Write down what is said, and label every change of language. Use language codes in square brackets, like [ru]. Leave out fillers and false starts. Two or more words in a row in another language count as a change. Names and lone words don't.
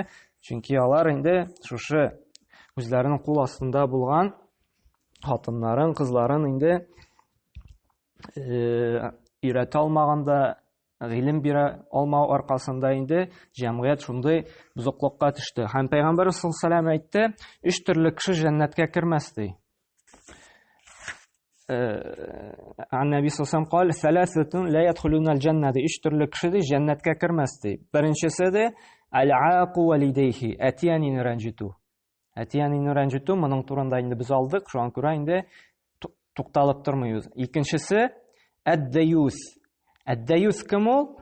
[tt] Чөнки алар инде шушы үзләренең кул астында булган хатыннарын, кызларын инде өйрәтә алмаганда, гыйлем бирә алмау аркасында инде җәмгыять шундый бозыклыкка төште. Һәм Пәйгамбәр [ar] صلى الله عليه وسلم [tt] әйтте, 3 төрле кеше җәннәткә кермәс ди. [ar] النبي صلى الله عليه وسلم قال ثلاثة لا يدخلون الجنة. [tt] 3 төрле кеше ди җәннәткә кермәс ди. Беренчесе ди [ar] العاق لوالديه, [tt] әтиянин рәнҗитү. Әтиянин рәнҗитү, моның турында инде без алдык, шуңа күрә инде тукталып тормыйбыз. Икенчесе ад-даюс. Ад-даюс кем ул?